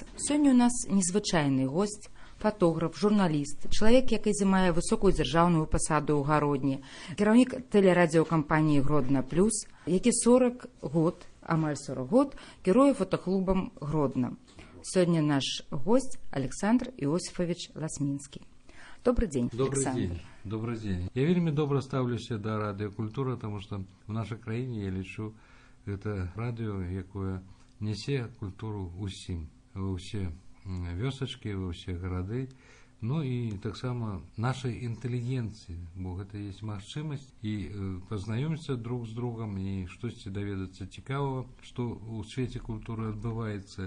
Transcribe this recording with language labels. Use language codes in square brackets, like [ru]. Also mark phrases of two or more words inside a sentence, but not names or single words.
[be] Сёння у нас незвычайны госць, фотограф, журналіст, чалавек, які займае высокую дзяржаўную пасаду ў Гародні, кіраўнік тэлерадыёкампаніі Гродна Плюс, які 40 год, амаль 40 год, кіруе фотоклубам Гродна. [ru] Сёння наш гость Александр Иосифович Ласминский. Добрый день, Александр. Добрый день. [be] Я вельмі добра ставлюся да радыёкультуры, [ru] потому что в [be] нашай краіне, я лічу, гэта радыё, якое нясе культуру усім, ва ўсе вёсачкі, ва ўсе гарады, ну і таксама нашай інтэлігенцыі, бо гэта есть магчымасць і пазнаёміцца друг з другом і штосьці даведацца цікавага, што ў свеце культуры адбываецца.